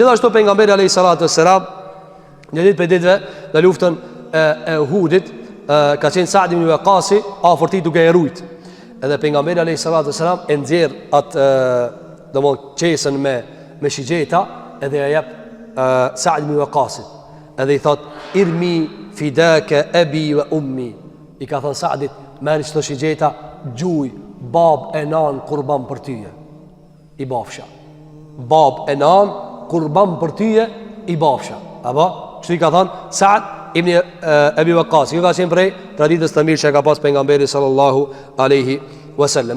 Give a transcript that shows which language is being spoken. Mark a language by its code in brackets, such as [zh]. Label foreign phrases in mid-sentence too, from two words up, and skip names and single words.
[sq] Gjithashtu pejgamberi [ar] عليه الصلاة والسلام [sq] një ditë për ditëve në luftën e Uhudit, ka qenë Sa'd ibn Waqasi afër tij duke e rujt. Edhe pejgamberi [ar] عليه السلام [sq] e nxjerr atë domon qesën me shigjeta, edhe ja jep Sa'd ibn Waqasit. Edhe i thot [ar] ارم فداك أبي وأمي. [sq] I ka thënë Sa'dit, merr çdo shigjeta, gjuj bab e nan kurban për tyje. I bafsha. Bab e nan kurban për tyje i bafsha. Apo kështu i ka thënë Sa'd ibn Abi Waqqas. Kjo ka qenë prej traditës të mirë që ka pas pejgamberi [ar] صلى الله عليه وسلم.